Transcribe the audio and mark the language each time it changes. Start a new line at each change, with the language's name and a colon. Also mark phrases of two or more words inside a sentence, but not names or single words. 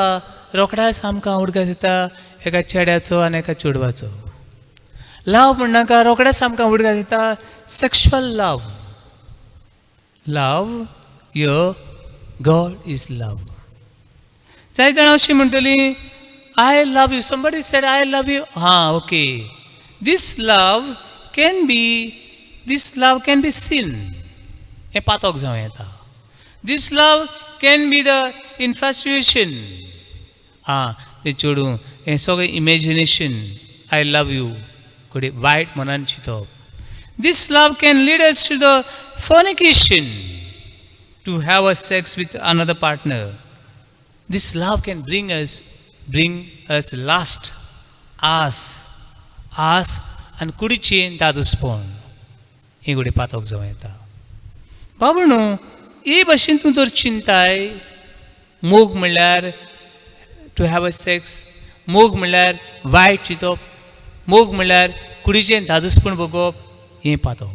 Konkani: रोखड्याच आमकां उडगास येता एका चेड्याचो आनी एका चेडवाचो. लव म्हणनाका रोखडेच आमकां उडगास येता
English: sexual love. love yo God is love.
Konkani: जाय जाणां अशीं म्हणटलीं
English: I love you. somebody said I love you. हां okay. this love can be seen.
Konkani: हें पातोक जावं येता.
English: this love can be the infatuation.
Konkani: हां तें चेडूं हें सगळें इमॅजिनेशन.
English: I love you
Konkani: कडेन वायट मनान चिंतप.
English: this love can lead us to the fornication, to have a sex with another partner. This love can bring us lust,
Konkani: आस आनी कुडीचें दादूसपण हें घडये पातोक जावं येता. बाबणो हे भाशेन तूं तर चिंताय. मोग म्हणल्यार
English: to have a sex,
Konkani: मोग म्हणल्यार वायट चिंतप, मोग म्हणल्यार कुडीचें दादूसपण भोगोवप हें पातोक.